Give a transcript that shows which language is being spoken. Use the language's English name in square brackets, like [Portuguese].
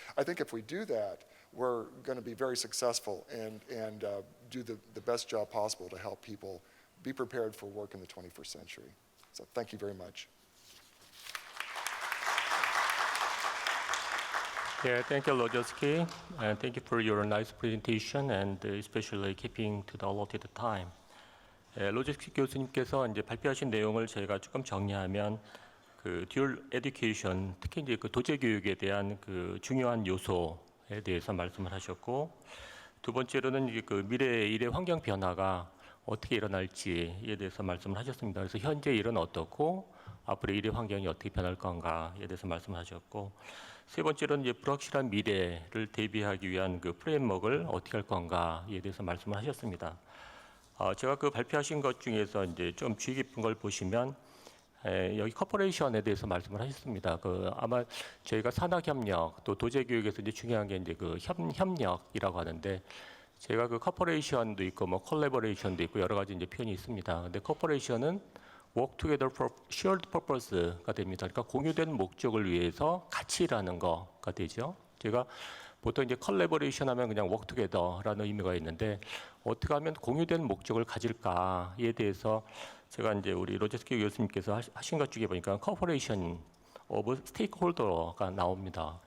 [English] I think if we do that, we're going to be very successful and do the best job possible to help people be prepared for work in the 21st century. So thank you very much. Yeah, thank you, Lodzowski, and thank you for your nice presentation and especially keeping to the allotted time. [Korean] 로제스키 교수님께서 이제 발표하신 내용을 저희가 조금 정리하면 그 듀얼 에듀케이션, 특히 이제 그 도제 교육에 대한 그 중요한 요소에 대해서 말씀을 하셨고, 두 번째로는 이제 그 미래의 일의 환경 변화가 어떻게 일어날지에 대해서 말씀을 하셨습니다. 그래서 현재 일은 어떻고 앞으로 일의 환경이 어떻게 변할 건가에 대해서 말씀을 하셨고, 세 번째로는 이제 불확실한 미래를 대비하기 위한 그 프레임워크를 어떻게 할 건가에 대해서 말씀을 하셨습니다. 제가 그 발표하신 것 중에서 이제 좀 주의 깊은 걸 보시면 여기 커퍼레이션에 대해서 말씀을 하셨습니다. 아마 저희가 산학협력 또 도제교육에서 이제 중요한 게 이제 협력이라고 하는데 제가 커퍼레이션도 있고 뭐 콜래버레이션도 있고 여러 가지 이제 표현이 있습니다. 근데 커퍼레이션은 [English] work together for shared purpose [Korean] 가 됩니다. 그러니까 공유된 목적을 위해서 같이 일하는 거가 되죠. 제가 보통 이제 컬래버레이션 하면 그냥 [English] work together [Korean] 라는 의미가 있는데 어떻게 하면 공유된 목적을 가질까에 대해서 제가 이제 우리 로제스키 교수님께서 하신 것 중에 보니까 커퍼레이션 오브 스테이크홀더가 나옵니다.